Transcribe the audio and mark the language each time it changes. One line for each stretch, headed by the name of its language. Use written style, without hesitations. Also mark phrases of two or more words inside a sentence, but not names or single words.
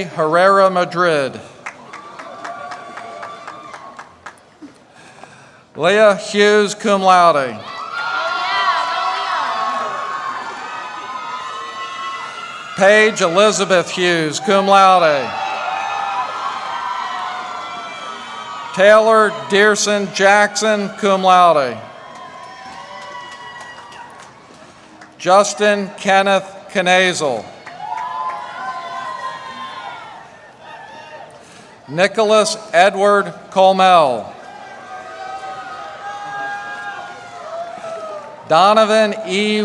English: Herrera Madrid. Leah Hughes,
Latin: cum laude.
English: Paige Elizabeth Hughes,
Latin: cum laude.
English: Taylor Dearson Jackson,
Latin: cum laude.
English: Justin Kenneth Knazel. Nicholas Edward Colmel. Donovan E.